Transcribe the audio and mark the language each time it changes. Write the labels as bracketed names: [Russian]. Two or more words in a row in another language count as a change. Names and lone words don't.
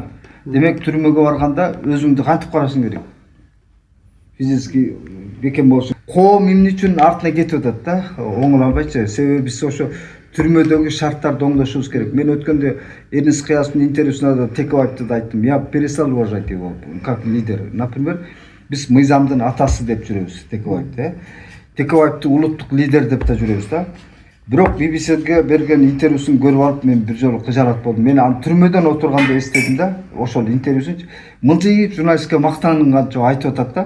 [Kyrgyz] Демек түрмөгө барганда өзүңдү кантип карашың керек? Физически бекем болушуң. Коом эмне үчүн артына кетип атат да? Оңолбойчу. Себеби биз ошо түрмөдөгү шарттарды оңдошубуз керек. Мен өткөндө Эрнест Кыястын интервьюсунда Текебаевди да айттым. [Russian] Я перестал уважать его как лидер. Например, [Kyrgyz] биз мыйзамдын атасы деп жүрөбүз Текебаевди. Текебаевди улуттук лидер деп да жүрөбүз да. Бирок BBC-ге берген интервьюсун көрүп алып мен бир жолу кыжаалат болдум. Мен аны түрмөдөн отурганда эстедим да, ошол интервьюсун мылжыйып журналистке мактанганча айтып атат да.